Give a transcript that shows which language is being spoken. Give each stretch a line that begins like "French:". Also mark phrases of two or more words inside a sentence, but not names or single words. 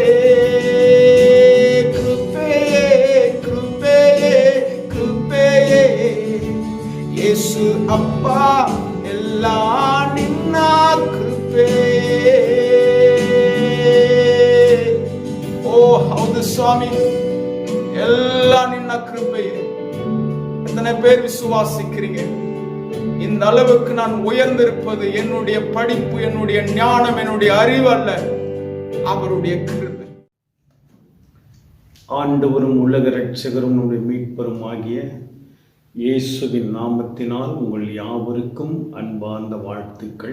Kannada: ಕೃಪೆಯೇ ಕೃಪೆಯೇ ಕೃಪೆಯೇ ಯೇಸು ಅಪ್ಪ ಎಲ್ಲ ನಿನ್ನ ಕೃಪೆಯೇ. ಓ ಹೌದು ಸ್ವಾಮಿ, ಎಲ್ಲ ನಿನ್ನ ಕೃಪೆಯೇ.
Tamil: எத்தனை பேர் விசுவாசிக்கிறீங்க? இந்த அளவுக்கு நான் உயர்ந்திருப்பது என்னுடைய படிப்பு, என்னுடைய ஞானம், என்னுடைய அறிவு அல்ல, அவருடைய கிருபை. ஆண்டவரும் உலக இரட்சகரும் நம்முடைய மீட்பரும் ஆகிய இயேசுவின் நாமத்தினால் உங்கள் யாவருக்கும் அன்பார்ந்த வாழ்த்துக்கள்.